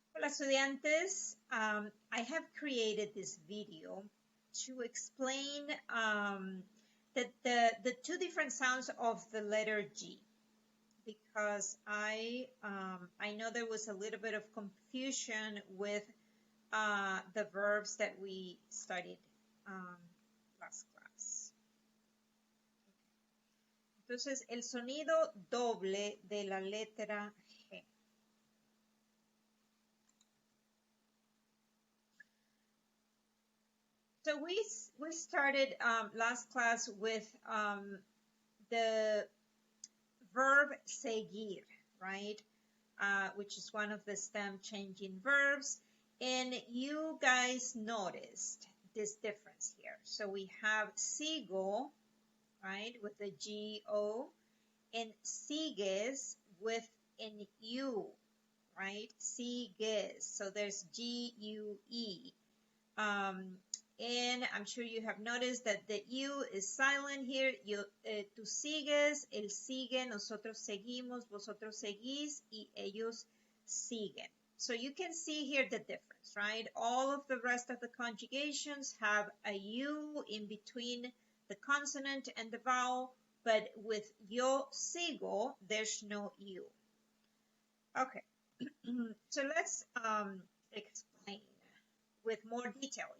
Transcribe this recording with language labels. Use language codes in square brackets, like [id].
[en] estudiantes, I have created this video to explain the two different sounds of the letter G, because I know there was a little bit of confusion with the verbs that we studied last class. [es] Entonces, el sonido doble de la letra G. [en] So we started last class with the verb seguir, right? Which is one of the stem changing verbs. And you guys noticed this difference here. So we have sigo, right, with the G-O, and sigues with an U, right? Sigues. So there's G-U-E. And I'm sure you have noticed that the U is silent here. [es] Tú sigues, él sigue, nosotros seguimos, vosotros seguís, y ellos siguen. [en] So you can see here the difference, right? All of the rest of the conjugations have a U in between the consonant and the vowel, but with yo sigo, there's no U. Okay, so let's explain with more detail.